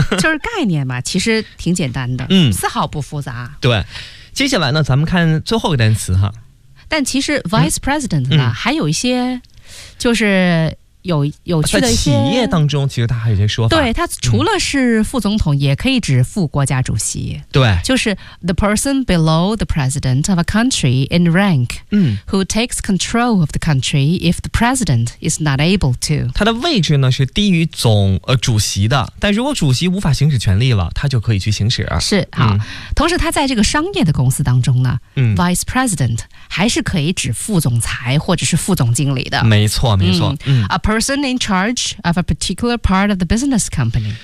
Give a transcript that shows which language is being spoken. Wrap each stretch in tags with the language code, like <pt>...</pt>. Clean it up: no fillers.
<zh>就是概念嘛，其实挺简单的，丝毫不复杂，对，接下来呢咱们看最后一个单词哈，但其实 vice president 呢还有一些就是有趣的一些，在企业当中其实他还有些说法，对，他除了是副总统也可以指副国家主席，对，就是</zh> <en>the person below the president of a country in rank who takes control of the country if the president is not able to，</en> <zh>他的位置呢是低于总主席的，但如果主席无法行使权力了他就可以去行使，是，同时他在这个商业的公司当中呢vice president 还是可以指副总裁或者是副总经理的，没错没错，</zh> <en>person in charge of a particular part of the business company，</en>